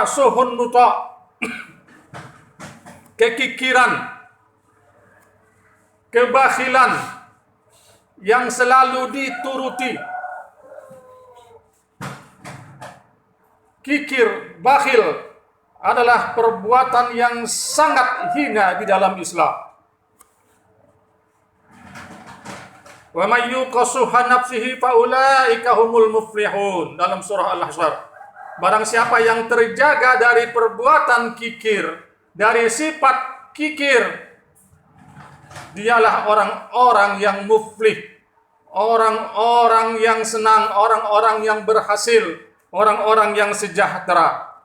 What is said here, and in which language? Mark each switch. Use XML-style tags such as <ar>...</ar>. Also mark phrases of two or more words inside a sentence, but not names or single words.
<ar>شح مطاع',</ar> <id>kekikiran, kebakhilan yang selalu dituruti. Kikir, bakhil adalah perbuatan yang sangat hina di dalam Islam.</id> <ar>ومن يوق شح نفسه فأولئك هم المفلحون,</ar> <id>dalam surah Al-Hasyr. Barang siapa yang terjaga dari perbuatan kikir, dari sifat kikir, dialah orang-orang yang muflih, orang-orang yang senang, orang-orang yang berhasil, orang-orang yang sejahtera.</id>